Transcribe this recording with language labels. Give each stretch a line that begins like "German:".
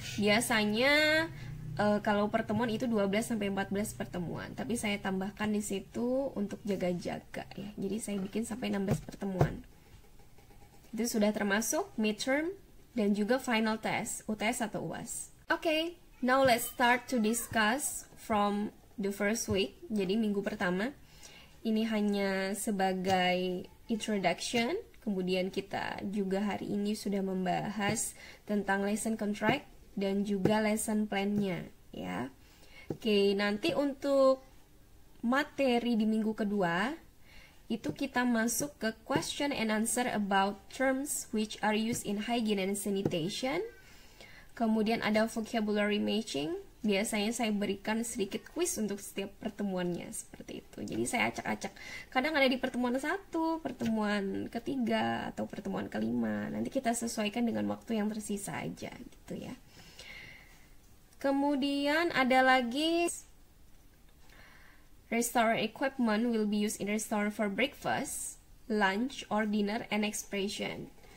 Indonesian: Biasanya kalau pertemuan itu 12 sampai 14 pertemuan, tapi saya tambahkan di situ untuk jaga-jaga ya. Jadi saya bikin sampai 16 pertemuan. Itu sudah termasuk midterm dan juga final test, UTS atau UAS.
English: Okay, now let's start to discuss from the first week.
Indonesian: Jadi minggu pertama, ini hanya sebagai introduction. Kemudian kita juga hari ini sudah membahas tentang lesson contract dan juga lesson plan-nya ya. Oke, nanti untuk materi di minggu kedua itu kita masuk ke
English: question and answer about terms which are used in hygiene and sanitation.
Indonesian: Kemudian ada vocabulary matching. Biasanya saya berikan sedikit quiz untuk setiap pertemuannya, seperti itu. Jadi saya acak-acak. Kadang ada di pertemuan 1, pertemuan ketiga, atau pertemuan kelima. Nanti kita sesuaikan dengan waktu yang tersisa aja, gitu ya. Kemudian ada lagi
English: restaurant equipment will be used in restaurant for breakfast, lunch, or dinner, and expression.